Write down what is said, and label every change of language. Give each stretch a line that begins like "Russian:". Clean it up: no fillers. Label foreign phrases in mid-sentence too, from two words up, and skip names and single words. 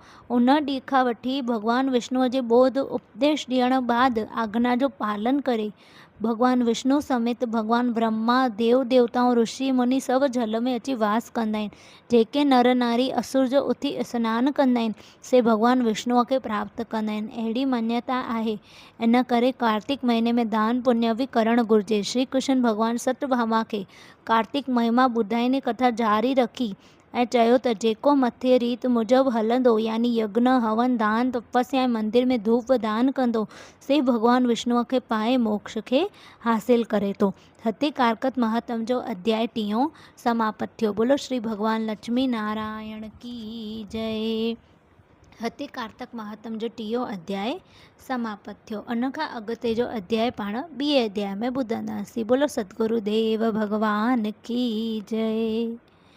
Sindhi: उन ॾींहं खां वठी भॻवानु विष्णुअ जे ॿोध उपदेश ॾियण बाद आज्ञा जो पालन करे भॻवानु विष्णु समेत भॻवानु ब्रह्मा देव देवताऊं ऋषि मुनि सभु जल में अची वास कंदा आहिनि। जेके नर नारी असुर जो उथी सनानु कंदा आहिनि से भॻवानु विष्णुअ खे प्राप्त कंदा आहिनि। अहिड़ी मञता आहे। इन करे कार्तिक महीने में दान पुण्य बि करणु घुरिजे। श्री कृष्ण भॻवानु सत्यभामा खे कार्तिक महिमा ॿुधाईंदे कथा जारी रखी ऐं चयो त जेको मथे रीत मूजिबि हलंदो यानी यज्ञ हवन दान तपस्या ऐं मंदिर में धूप दान कंदो से भॻवानु विष्णुअ खे पाए मोक्ष खे हासिल करे थो। हिते कार्तिक महात्म जो अध्याय 3 समाप्त थियो।
Hindi: बोलो श्री भॻवान लक्ष्मी नारायण की जय।
Sindhi: हिते कार्तिक महात्म जो 3 अध्याय समाप्त थियो। उन खां अॻिते जो अध्याय पाण ॿिए अध्याय में ॿुधंदासीं।
Hindi: बोलो सतगुरु देव भॻवान की जय।